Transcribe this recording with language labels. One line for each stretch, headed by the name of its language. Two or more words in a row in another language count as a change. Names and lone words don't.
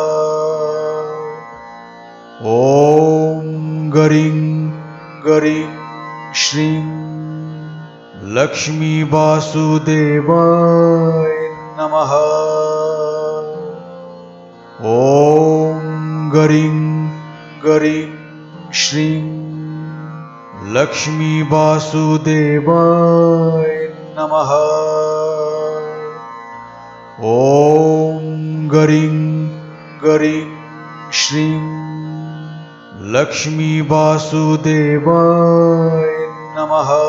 Sanskrit: ઓમ ગરીં ગરીં શ્રીં લક્ષ્મી વાસુદેવાય નમઃ. ઓમ ગરીં ગરીં શ્રીં लक्ष्मी वासुदेवाय नमः। ॐ गरीं गरीं श्रीं लक्ष्मी वासुदेवाय नमः।